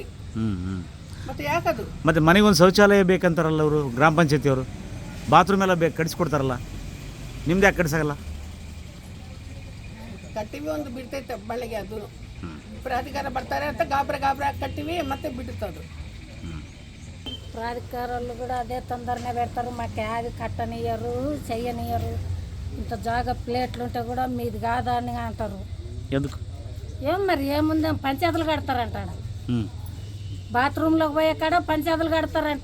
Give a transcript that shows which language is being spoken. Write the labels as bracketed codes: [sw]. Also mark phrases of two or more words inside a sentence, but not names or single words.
[kn] ಮತ್ತೆ ಯಾಕದು? ಮತ್ತು ಮನೆಗೊಂದು ಶೌಚಾಲಯ ಬೇಕಂತಾರಲ್ಲ ಅವರು, ಗ್ರಾಮ ಪಂಚಾಯತಿಯವರು. ಬಾತ್ರೂಮ್ ಎಲ್ಲ ಕಟ್ಸ್ಕೊಡ್ತಾರಲ್ಲ, ನಿಮ್ದು ಯಾಕೆ ಕಟ್ಸಾಗಲ್ಲ? ಕಟ್ಟಿವಿ, ಒಂದು ಬಿಡ್ತೈತೆ ಬಳ್ಳಿಗೆ. ಅದು ಪ್ರಾಧಿಕಾರ ಬರ್ತಾರೆ ಅಂತ ಗಾಬ್ರ ಕಟ್ಟಿವಿ, ಮತ್ತೆ ಬಿಡುತ್ತದು. [te] ప్రాధికారులు కూడా అదే తొందరనే పెడతారు. మాకు యాది కట్టనియరు, చెయ్యనియరు. ఇంత జాగా ప్లేట్లు ఉంటే కూడా మీది కాదా అని అంటారు. ఎందుకు? ఏం మరి ఏముంది, పంచాయతీలు కడతారంట. బాత్రూంలోకి పోయే కాడ పంచాయతీలు కడతారంట.